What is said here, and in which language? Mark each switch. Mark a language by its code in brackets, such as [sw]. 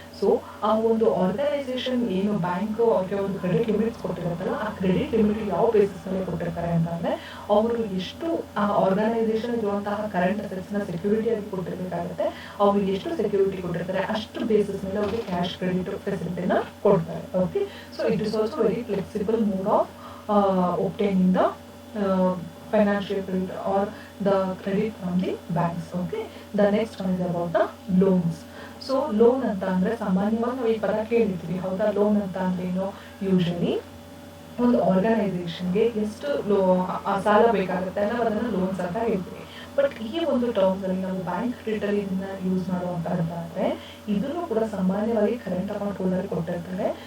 [kn] So ಆ ಒಂದು organisation ಏನು ಬ್ಯಾಂಕ್ ಅವ್ರಿಗೆ ಒಂದು ಕ್ರೆಡಿಟ್ ಲಿಮಿಟ್ಸ್ ಕೊಟ್ಟಿರುತ್ತಲ್ಲ, ಆ ಕ್ರೆಡಿಟ್ ಲಿಮಿಟ್ ಯಾವ ಬೇಸಿಸ್ ಮೇಲೆ ಕೊಟ್ಟಿರ್ತಾರೆ ಅಂತಂದ್ರೆ, ಅವರು ಎಷ್ಟು ಆ ಆರ್ಗನೈಸೇಷನ್ ಇರುವಂತಹ ಕರೆಂಟ್ ಅಸೆಟ್ಸ್ ನ ಸೆಕ್ಯೂರಿಟಿ ಆಗಿ ಕೊಟ್ಟಿರ್ಬೇಕಾಗುತ್ತೆ. ಅವ್ರು ಎಷ್ಟು ಸೆಕ್ಯೂರಿಟಿ ಕೊಟ್ಟಿರ್ತಾರೆ ಅಷ್ಟು ಬೇಸಿಸ್ ಮೇಲೆ ಅವ್ರಿಗೆ ಕ್ಯಾಶ್ ಕ್ರೆಡಿಟ್ ಫೆಸಿಲಿಟಿನ ಕೊಡ್ತಾರೆ. [en] Okay, so it is also very flexible mode of obtaining the financial credit or the credit from the banks. Okay, the next one is about the loans. [kn] So loan ಅಂತ ಅಂದ್ರೆ ಸಾಮಾನ್ಯವಾಗಿ ನಾವು ಈ ಪದ ಕೇಳಿರ್ತೀವಿ, ಹೌದಾ? Loan ಅಂತ ಅಂದ್ರೆ ಏನು? ಯೂಶಲಿ ಒಂದು ಆರ್ಗನೈಸೇಷನ್ಗೆ ಎಷ್ಟು ಸಾಲ ಬೇಕಾಗುತ್ತೆ ಅನ್ನೋದನ್ನ ಲೋನ್ಸ್ ಅಂತ ಹೇಳ್ತೀವಿ. ಬಟ್ ಈ ಒಂದು ಟರ್ಮ್ಸ್ ಅಲ್ಲಿ ನಾವು ಬ್ಯಾಂಕ್ ಕ್ರೆಡಿಟ್ ಅಲ್ಲಿ ಇದನ್ನ ಯೂಸ್ ಮಾಡುವಂತಹದ್ದಾದ್ರೆ, ಇದನ್ನು ಕೂಡ ಸಾಮಾನ್ಯವಾಗಿ ಕರೆಂಟ್ ಅಕೌಂಟ್ ಹೋಲ್ಡರ್ ಕೊಟ್ಟಿರ್ತಾರೆ.